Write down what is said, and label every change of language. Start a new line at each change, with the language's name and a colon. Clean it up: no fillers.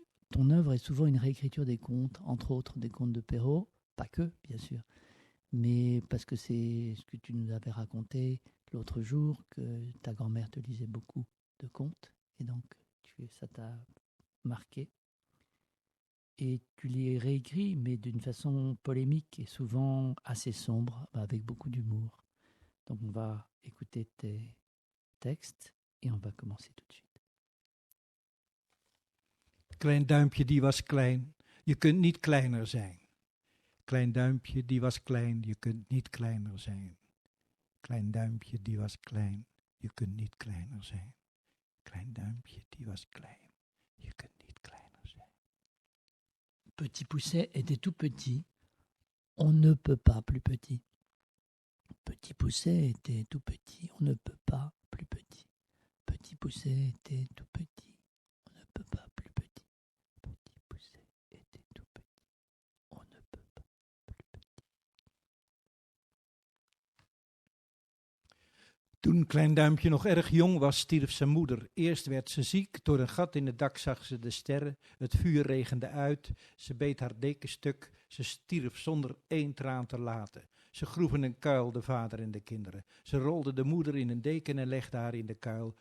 French: Ton œuvre est souvent une réécriture des contes, entre autres des contes de Perrault, pas que, bien sûr, mais parce que c'est ce que tu nous avais raconté l'autre jour, que ta grand-mère te lisait beaucoup de contes, et donc ça t'a marqué. Et tu les réécris, mais d'une façon polémique et souvent assez sombre, avec beaucoup d'humour. Donc on va écouter tes textes et on va commencer tout de suite.
Dutch: Klein duimpje, die was klein, je kunt niet kleiner zijn. Klein duimpje, die was klein, je kunt niet kleiner zijn. Klein duimpje, die was klein, je kunt niet kleiner zijn. Klein duimpje, die was klein, je kunt niet kleiner zijn.
French: Petit Pousset était tout petit, on ne peut pas plus petit. Petit Pousset était tout petit, on ne peut pas plus petit. Petit Pousset était tout petit, on ne peut pas plus petit. Petit Pousset était tout petit, on ne peut pas plus petit.
Dutch: Toen Klein Duimpje nog erg jong was, stierf zijn moeder. Eerst werd ze ziek, door een gat in het dak zag ze de sterren. Het vuur regende uit, ze beet haar dekenstuk. Ze stierf zonder 1 traan te laten. Ze groeven een kuil, de vader en de kinderen. Ze rolden de moeder in een deken en legden haar in de kuil.